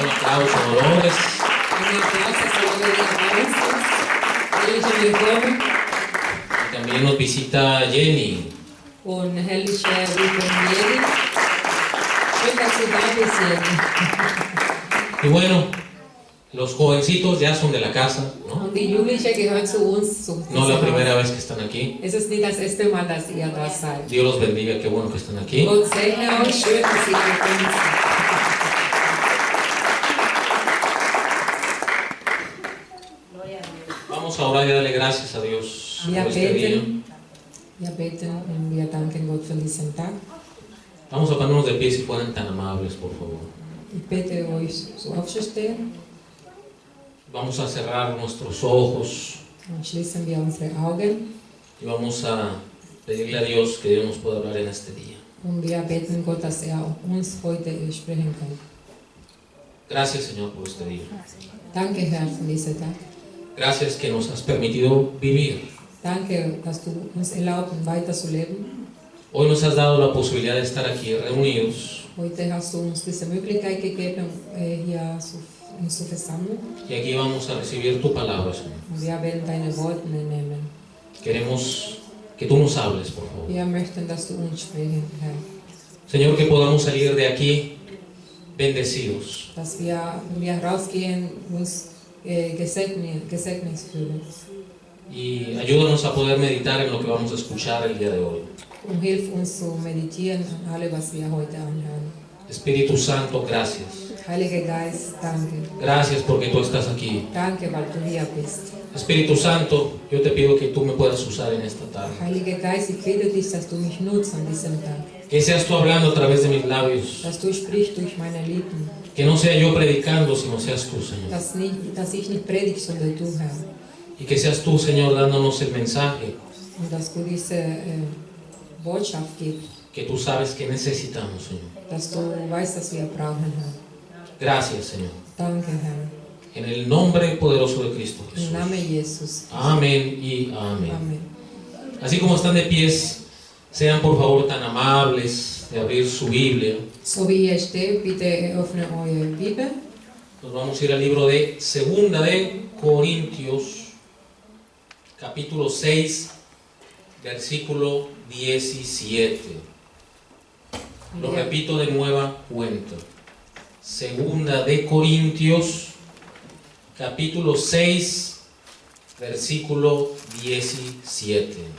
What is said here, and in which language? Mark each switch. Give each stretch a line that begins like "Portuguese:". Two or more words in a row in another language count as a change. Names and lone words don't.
Spanish: aplauso, Dolores. Un aplauso a Dolores.
German: Ehrliche Willkommen.
Spanish: Y también nos visita Jenny.
German: Und herrliche Willkommen, Jenny. Schön, dass du da bist, Jenny.
Spanish: Y bueno, los jovencitos ya son de la casa, ¿no?
German: Und die Jugendlichen gehören zu uns.
Spanish: No la primera vez que están aquí.
German: Es ist nicht das erste Mal, dass ihr da seid.
Spanish: Dios los bendiga, qué bueno que están aquí.
German: Gott segne euch, schön, dass ihr gekommen seid.
Spanish: Vamos a orar y darle gracias a Dios por
German: Wir
Spanish: este día.
German: beten und wir danken Gott für diesen Tag.
Spanish: Vamos a ponernos de pie si fueran tan amables, por favor.
German: Ich bitte euch, so aufzustehen.
Spanish: Vamos a cerrar nuestros ojos
German: Dann schließen wir unsere Augen
Spanish: y vamos a pedirle a Dios que Dios nos pueda hablar en este día.
German: und wir beten Gott, dass uns heute sprechen kann.
Spanish: Gracias, Señor, por este día.
German: Danke, Herr, für diesen Tag.
Spanish: Gracias que nos has permitido vivir.
German: Danke, dass du uns erlaubst, weiter zu leben.
Spanish: Hoy nos has dado la posibilidad de estar aquí reunidos
German: Heute hast du uns diese Möglichkeit gegeben, hier uns zu versammeln.
Spanish: y aquí vamos a recibir tu palabra, Señor.
German: Und wir werden deine Worte nehmen.
Spanish: Queremos que tú nos hables, por favor.
German: Wir möchten, dass du uns sprechen, Herr.
Spanish: Señor, que podamos salir de aquí bendecidos.
German: Dass wir, wenn wir rausgehen, uns gesegnet fühlen.
Spanish: Y ayúdanos a poder meditar en lo que vamos a escuchar el día de hoy.
German: Und hilf uns zu meditieren an alle, was wir heute anhören.
Spanish: Espíritu Santo, gracias.
German: Heiliger Geist, danke.
Spanish: Gracias porque tú estás aquí.
German: Danke, weil du hier bist.
Spanish: Espíritu Santo, yo te pido que tú me puedas usar en esta tarde.
German: Heiliger Geist, ich bitte dich, dass du mich nutzt an diesem Tag.
Spanish: Que seas tú hablando a través de mis labios.
German: Dass du sprichst durch meine Lippen.
Spanish: Que no sea yo predicando, sino seas tú, Señor.
German: Dass ich nicht predige, sondern du, Herr.
Spanish: Y que seas tú, Señor, dándonos el mensaje
German: Und dass du diese Botschaft gibst.
Spanish: que tú sabes que necesitamos, Señor.
German: Dass du weißt, dass wir brauchen, Herr.
Spanish: Gracias, Señor.
German: Danke, Herr.
Spanish: En el nombre poderoso de Cristo
German: Im
Spanish: Jesús.
German: Namen Jesus.
Spanish: Amén y amén.
German: Amen.
Spanish: Así como están de pies, sean por favor tan amables de abrir su Biblia.
German: So wie ihr steht, bitte öffne eure Bibel.
Spanish: Nos vamos a ir al libro de Segunda de Corintios, capítulo 6, versículo 17. Lo repito de nueva cuenta. Segunda de Corintios, capítulo 6, versículo 17.